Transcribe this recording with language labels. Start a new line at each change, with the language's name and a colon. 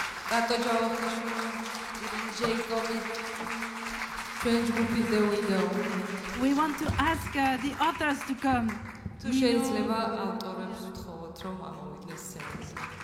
Georgian: რატო ჯავახიშვილი ჯეიკობი ჩვენ ჯგუფის The Window
English: We want to ask the authors to come.
Georgian: თუ შეიძლება ავტორებს ვთხოვოთ რომ ამოვიდნენ სცენაზე